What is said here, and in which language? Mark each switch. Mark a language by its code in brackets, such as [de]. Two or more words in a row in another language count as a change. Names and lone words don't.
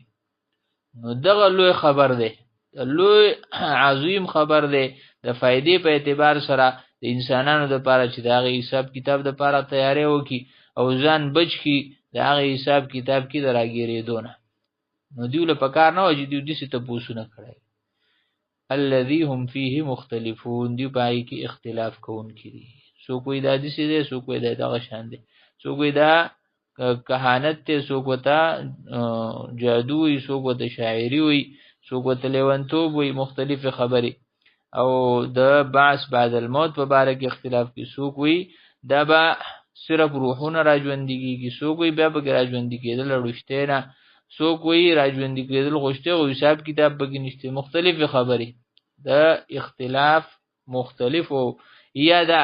[ps] نو دغه لوی خبر دی لوی عظیم خبر دی د فائدې په اعتبار سره د انسانانو دپاره چې د هغې حساب کتاب دپاره تیاری وکړي او ځان بچ کړي د هغې حساب کتاب کې د راګیرېدو نه. نو دیو له پکار نه وه چې دیو داسې تپوسونه کړی [ar] الذي هم فيه مختلفون [ps] دیو په هغې کې اختلاف کوونکي دي. څوک وایي دا داسې دی څوک وایي دا دغه شان دی څوک وایي دا کهانت دی څوک ورته جادو وایي څوک ورته شاعري وایي څوک ورته لیونتوب وایي مختلفې خبرې. او د [ar] بعث بعد الموت [ps] په باره کې اختلاف کې څوک وایي دا به صرف روحونه راژوندي کېږي څوک وایي بیا پکې راژوندي کېدل رشتې نه څوک وایي راژوندي کېدل غوښتې او حساب کتاب پکې نشته مختلفې خبرې د اختلاف مختلف او یا دا